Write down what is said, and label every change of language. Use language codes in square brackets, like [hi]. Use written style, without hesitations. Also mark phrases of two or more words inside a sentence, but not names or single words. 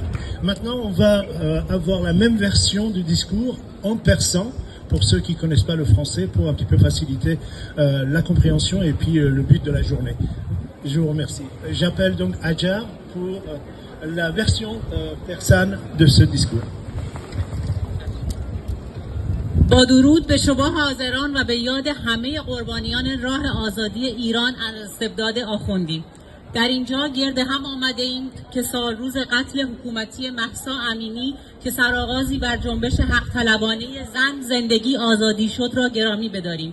[fr] Maintenant, on va avoir la même version du discours en persan, pour ceux qui ne connaissent pas le français, pour un petit peu faciliter la compréhension et puis le but de la journée. Je vous remercie. J'appelle donc Hajar pour la version persane de ce discours. [fa] با درود به شما حاضران و به یاد همه قربانیان راه آزادی ایران از استبداد آخوندی. در اینجا گرد هم آمده ایم که سالروز قتل حکومتی مهسا امینی که سرآغازی بر جنبش حق طلبانه زن زندگی آزادی شد را گرامی بداریم.